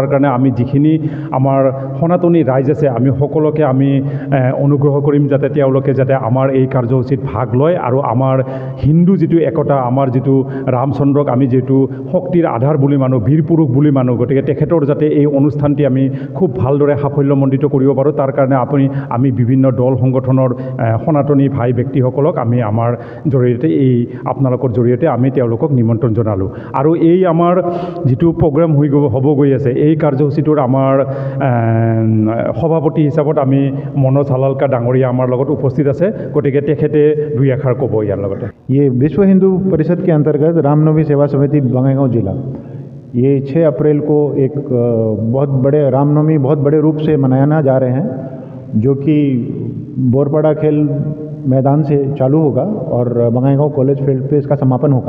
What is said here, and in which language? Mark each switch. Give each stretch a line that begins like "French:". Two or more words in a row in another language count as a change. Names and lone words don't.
Assamese: কাৰণে আমি যিখিনি আমাৰ সনাতনী ৰাইজ আছে আমি সকলোকে আমি অনুগ্ৰহ কৰিম যাতে তেওঁলোকে যাতে আমাৰ এই কাৰ্যসূচীত ভাগ লয় আৰু আমাৰ হিন্দু যিটো একতা, আমাৰ যিটো ৰামচন্দ্ৰক আমি যিহেতু শক্তিৰ আধাৰ বুলি মানো, বীৰ পুৰুষ বুলি মানো, গতিকে তেখেতৰ যাতে এই অনুষ্ঠানটি আমি খুব ভালদৰে সাফল্যমণ্ডিত কৰিব পাৰোঁ, তাৰ কাৰণে আমি বিভিন্ন দল সংগঠনৰ সনাতনী ভাই ব্যক্তিসকলক আমি আমাৰ জৰিয়তে আপোনালোকৰ জৰিয়তে আমি তেওঁলোকক নিমন্ত্ৰণ জনালোঁ। আৰু এই আমাৰ যিটো প্ৰগ্ৰাম হ'ব গৈ আছে, এই কাৰ্যসূচীটোৰ আমাৰ সভাপতি হিচাপত আমি মনোজ হালালকা ডাঙৰীয়া আমাৰ লগত উপস্থিত আছে, গতিকে তেখেতে 2 এষাৰ ক'ব ইয়াৰ লগতে।
Hindi: ये विश्व हिंदू परिषद के अंतर्गत रामनवमी सेवा समिति बंगाईगांव जिला ये 6 अप्रैल को एक बहुत बड़े रूप से मनाना जा रहे हैं, जो कि बोरपाड़ा खेल मैदान से चालू होगा और बंगाईगांव कॉलेज फील्ड पे इसका समापन होगा।